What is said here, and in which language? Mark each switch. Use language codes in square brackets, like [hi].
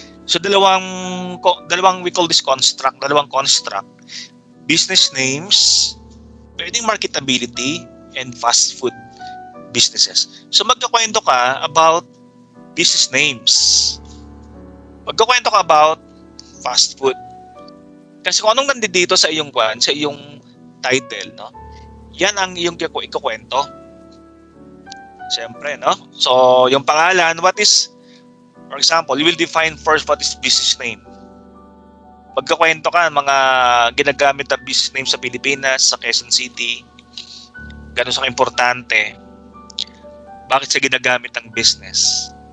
[tl] So, dalawang [en] we call this construct, [tl] dalawang construct. [en] Business names, pwedeng marketability, and fast food businesses. [tl] So, magkakwento ka about business names. Magkakwento ka about fast food. Kasi kung anong nandito sa iyong sa iyong title, no? Yan ang iyong ikukwento. Siyempre, no? [en] So, [tl] yung pangalan, [en] for example, you will define first what is business name. [tl] Magkakwento ka mga ginagamit na business name sa Pilipinas, sa Quezon City. Gano'n sa importante. Bakit sa ginagamit ang business?